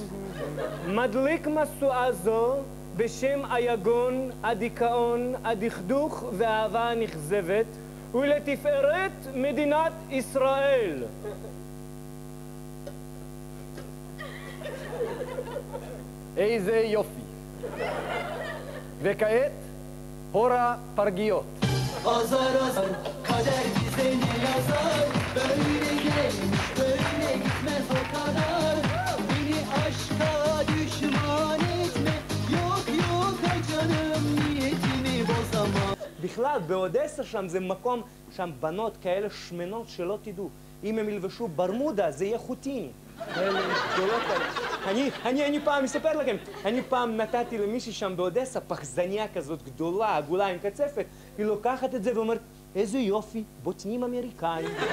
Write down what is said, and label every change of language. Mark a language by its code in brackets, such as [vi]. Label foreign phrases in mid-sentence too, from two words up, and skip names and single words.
[he] מדליק משואה זו בשם היגון, הדיכאון, הדכדוך והאהבה הנכזבת ולתפארת מדינת ישראל. איזה יופי. וכעת, הורה פרגיות. [tr] Azar azar kader bize ne yazar böyle gelmiş böyle gitmez o kadar beni aşka düşman etme yok yok canım niyetimi bozama [he] בכלל, באודסה שם זה מקום, שם בנות כאלה שמנות שלא תדעו. אם הם ילבשו ברמודה, זה יהיה חוטיני. כאלה גדולות כאלה. אני פעם אספר לכם, אני פעם נתתי למישהי שם באודסה פחזניה כזאת גדולה, עגולה עם קצפת, היא לוקחת את זה ואומרת, איזה יופי, בוטנים אמריקאים.